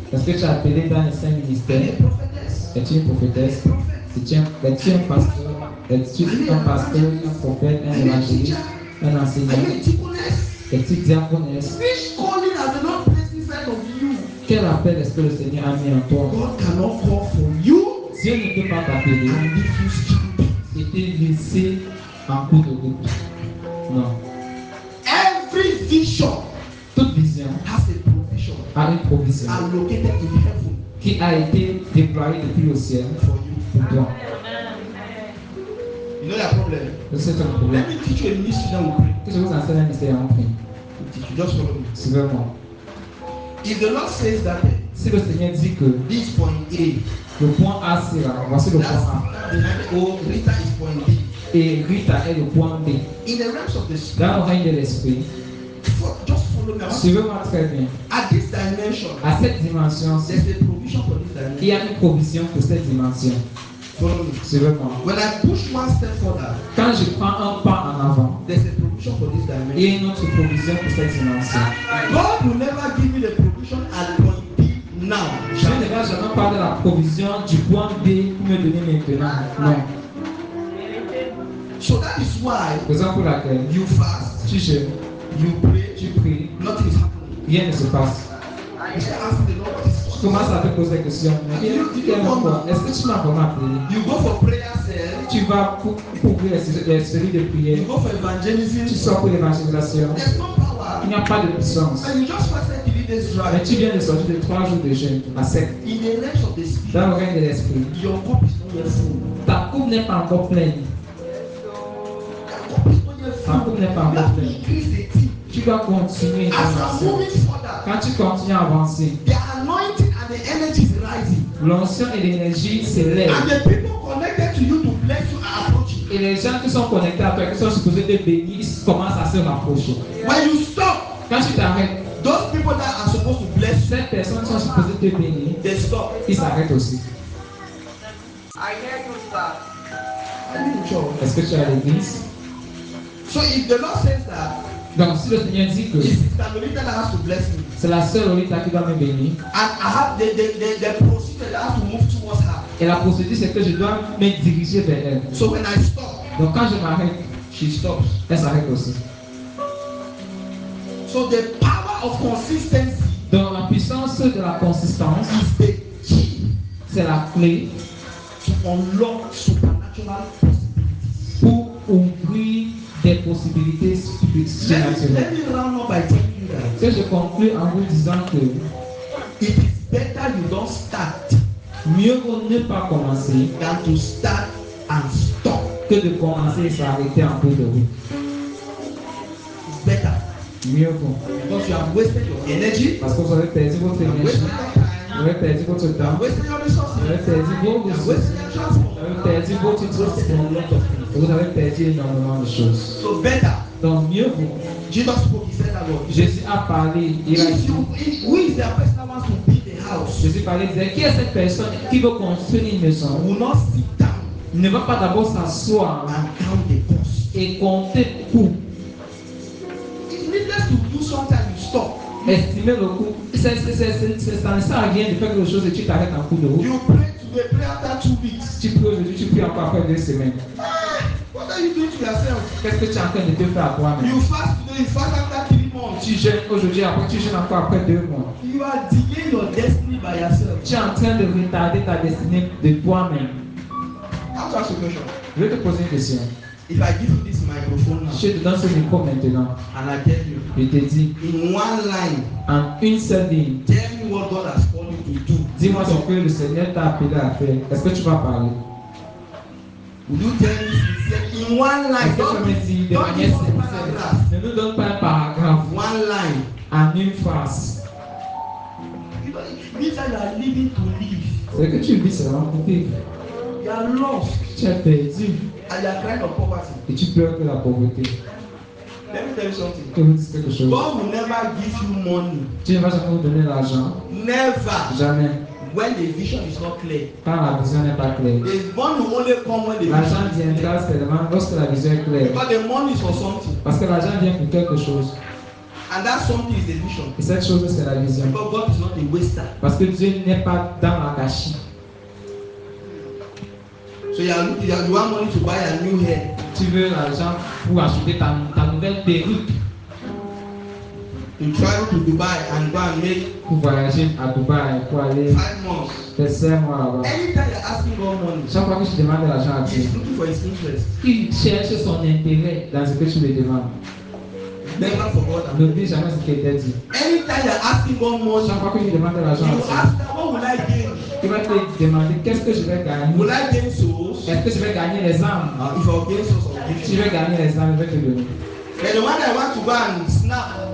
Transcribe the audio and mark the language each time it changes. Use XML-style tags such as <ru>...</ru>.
<fr>Est-ce que tu es appelé dans les 5</fr> <en>Are you</en> <fr>ministères?</fr> <en>a prophetess?</en> <fr>Es-tu une prophétesse? Es-tu un pasteur? Es-tu un pasteur, un prophète, un évangéliste, un</fr> <en>Are</en> <fr>enseignant?</fr> <en>you a deaconess?</en> <fr>Es-tu diaconesse?</fr> <en>Which calling has the Lord placed inside of you?</en> <fr>Quel appel est-ce que le Seigneur a mis en toi?</fr> <en>God cannot call for you</en> <fr>Dieu ne peut pas t'appeler</fr> <en>and leave you stupid.</en> <fr>et te laisser en cours de route. Non.</fr> <en>Every vision</en> <fr>Toute vision</fr> <en>has a provision</en> <fr>a une provision</fr> <en>allocated in heaven</en> <fr>qui a été déployée depuis le ciel</fr> <en>for you.</en> <fr>pour toi.</fr> <en>You know your problem?</en> <fr>C'est un problème.</fr> <en>Let me teach you a mystery that will pray.</en> <fr>Que je vous enseigne un mystère en prix.</fr> <en>Teach you. Just follow me.</en> <fr>Suivez-moi.</fr> <en>If the Lord says that</en> <fr>Si le Seigneur dit que</fr> <en>this point A,</en> <fr>le point A c'est là, voici le point A.</fr> <en>that's behind O, Rita is point B.</en> <fr>Et Rita est le point B.</fr> <en>In the realms of the spirit,</en> <fr>Dans le règne de l'esprit,</fr> <en>just follow me. I want</en> <fr>suivez-moi très bien.</fr> <en>At this dimension,</en> <fr>À cette dimension,</fr> <en>there's a provision for this</en> <fr>il y</fr> <en>dimension.</en> <fr>a une provision pour cette dimension.</fr> <en>Follow me.</en> <fr>Suivez-moi.</fr> <en>When I push one step further,</en> <fr>Quand je prends un pas en avant,</fr> <en>there's a provision for this</en> <fr>il y</fr> <en>dimension.</en> <fr>a une autre provision pour cette dimension.</fr> <en>God will never give me the provision at point B now.</en> <fr>Je ne vais jamais parler de la provision du point B pour me donner maintenant. Non.</fr> <en>So that is why</en> <fr>Raison pour laquelle</fr> <en>you fast,</en> <fr>tu jeûnes,</fr> <en>you pray,</en> <fr>tu pries,</fr> <en>nothing is happening.</en> <fr>rien ne se passe.</fr> <en>You start asking the Lord what is</en> <fr>Tu commences à te poser des questions. Mais est-ce que tu m'as vraiment appelé?</fr> <en>You go for prayer cell,</en> <fr>Tu vas pour ouvrir les séries de prières.</fr> <en>you go for evangelism.</en> <fr>Tu sors pour l'évangélisation.</fr> <en>There's no power.</en> <fr>Il n'y a pas de puissance.</fr> <en>And you just fasted 3 days</en> <fr>Mais</fr> <en>dry.</en> <fr>tu viens de sortir de 3 jours de jeûne à sec.</fr> <en>In the realms of the spirit,</en> <fr>Dans le règne de l'esprit.</fr> <en>your cup is not yet full.</en> <fr>Ta coupe n'est pas encore pleine.</fr> <en>Your cup is not yet</en> <fr>Ta</fr> <en>full.</en> <fr>coupe n'est pas</fr> <en>You</en> <fr>encore</fr> <en>have to</en> <fr>pleine.</fr> <en>increase the tea.</en> <fr>Tu dois continuer</fr> <en>As I'm</en> <fr>d'avancer.</fr> <en>moving further,</en> <fr>Quand tu continues à avancer,</fr> <en>the anointing and the energy is rising.</en> <fr>l'onction et l'énergie s'élèvent.</fr> <en>And the people connected to you to bless you are approaching.</en> <fr>Et les gens qui sont connectés à toi, qui sont supposés te bénir, ils commencent à se rapprocher.</fr> <en>When you stop,</en> <fr>Quand tu t'arrêtes,</fr> <en>those people that are supposed to bless you,</en> <fr>ces personnes qui sont supposées te bénir,</fr> <en>they stop.</en> <fr>ils s'arrêtent aussi.</fr> <en>I hear you, sir. Are you in church?</en> <fr>Est-ce que tu es à l'église?</fr> <en>So if the Lord says that,</en> <fr>Donc, si le Seigneur dit que</fr> <en>it's Sister Lolita that has to bless me,</en> <fr>c'est la sœur Lolita qui doit me bénir,</fr> <en>and I have the procedure that has to move towards her.</en> <fr>et la procédure c'est que je dois me diriger vers elle.</fr> <en>So when I stop,</en> <fr>Donc, quand je m'arrête,</fr> <en>she stops.</en> <fr>elle s'arrête aussi.</fr> <en>So the power of consistency</en> <fr>Donc, la puissance de la consistance,</fr> <en>is the key</en> <fr>c'est la clé</fr> <en>to unlock supernatural possibilities.</en> <fr>pour ouvrir des possibilités surnaturelles.</fr> <en>Let me round up by telling you that</en> <fr>Que je conclue en vous disant que</fr> <en>it is better you don't start</en> <fr>mieux vaut ne pas commencer</fr> <en>than to start and stop.</en> <fr>que de commencer et s'arrêter en cours de route.</fr> <en>It's better</en> <fr>Mieux vaut.</fr> <en>because you have wasted your energy,</en> <fr>Parce que vous avez perdu votre</fr> <en>you have</en> <fr>énergie,</fr> <en>wasted your time,</en> <fr>vous avez perdu votre</fr> <en>you have</en> <fr>temps,</fr> <en>wasted your</en> <fr>vous</fr> <en>resources,</en> <fr>avez perdu vos</fr> <en>you have</en> <fr>ressources,</fr> <en>wasted your transport,</en> <fr>vous avez perdu votre</fr> <en>you have wasted a</en> <fr>transport,</fr> <en>lot of things.</en> <fr>et vous avez perdu énormément de choses.</fr> <en>So better.</en> <fr>Donc mieux vaut.</fr> <en>Jesus spoke, he said that word.</en> <fr>Jésus a parlé, il a dit,</fr> <en>Who is the person that wants to build a house?</en> <fr>Jésus parlait, il disait, qui est cette personne qui veut construire une maison?</fr> <en>Will not sit down</en> <fr>Ne va pas d'abord s'asseoir</fr> <en>and count the cost.</en> <fr>et compter le coût,</fr> <en>It's needless to do something and you stop.</en> <fr>estimer le coût. Ça ne sert à rien de faire quelque chose et tu t'arrêtes en cours de route.</fr> <en>You pray today, pray after 2 weeks.</en> <fr>Tu pries aujourd'hui, tu pries encore après 2 semaines.</fr> <en>What are you doing to yourself?</en> <fr>Qu'est-ce que tu es en train de te faire à toi-même?</fr> <en>You fast today, you fast after 3 months.</en> <fr>Tu jeûnes aujourd'hui, après tu jeûnes encore après 2 mois.</fr> <en>You are delaying your destiny by yourself.</en> <fr>Tu es en train de retarder ta destinée de toi-même.</fr> <en>I'll ask you a question.</en> <fr>Je vais te poser une question.</fr> <en>If I give you this microphone now</en> <fr>Je te donne ce micro maintenant.</fr> <en>and I tell you</en> <fr>Je te dis,</fr> <en>in one line,</en> <fr>en une seule ligne,</fr> <en>tell me what God has called you to do.</en> <fr>dis-moi ce que le Seigneur t'a appelé à faire. Est-ce que tu vas parler?</fr> <en>Would you tell me sincere in one line?</en> <fr>Est-ce que tu vas me dire de</fr> <en>Don't</en> <fr>manière</fr> <en>give us a</en> <fr>sincère?</fr> <en>paragraph.</en> <fr>Ne nous donne pas un paragraphe</fr> <en>One line.</en> <fr>en une phrase.</fr> <en>You know, it means that you are living to live.</en> <fr>C'est que tu vis seulement pour vivre.</fr> <en>You are lost</en> <fr>Tu es perdu</fr> <en>and you are crying of poverty.</en> <fr>et tu pleures que la pauvreté.</fr> <en>Let me tell you something.</en> <fr>Je vous dis quelque chose.</fr> <en>God will never give you money.</en> <fr>Tu ne vas jamais vous donner l'argent.</fr> <en>Never.</en> <fr>Jamais.</fr> <en>When the vision is not clear.</en> <fr>Quand la vision n'est pas claire.</fr> <en>The money will only come when the</en> <fr>L'argent</fr> <en>vision is</en> <fr>viendra</fr> <en>clear.</en> <fr>seulement lorsque la vision est claire.</fr> <en>Because the money is for something.</en> <fr>Parce que l'argent vient pour quelque chose.</fr> <en>And that something is the vision.</en> <fr>Et cette chose, c'est la vision.</fr> <en>Because God is not a waster.</en> <fr>Parce que Dieu n'est pas dans la gâchis.</fr> <en>So you want money to buy a new hair.</en> <fr>Tu veux l'argent pour acheter ta nouvelle perruque,</fr> <en>To travel to Dubai and go and make</en> <fr>pour voyager à Dubaï, pour aller</fr> <en>5 months.</en> <fr>faire 5 mois là-bas.</fr> <en>Anytime you're asking God money,</en> <fr>Chaque fois que tu demandes de l'argent à Dieu,</fr> <en>He's looking for His interest.</en> <fr>il cherche son intérêt dans ce que tu lui demandes.</fr> <en>Never forgot that.</en> <fr>N'oublie jamais ce qu'il t'a dit.</fr> <en>Anytime you're asking God money,</en> <fr>Chaque fois que tu demandes de l'argent</fr> <en>you</en> <fr>à Dieu,</fr> <en>ask that, what will I gain?</en> <fr>il va te demander qu'est-ce que je vais gagner.</fr> <en>Will I gain souls?</en> <fr>Est-ce que je vais gagner les âmes?</fr> <en>If I gain souls, I'll give</en> <fr>Si</fr> <en>you.</en> <fr>je vais gagner les âmes, je vais te donner.</fr> <en>But the one I want to go and snap,</en>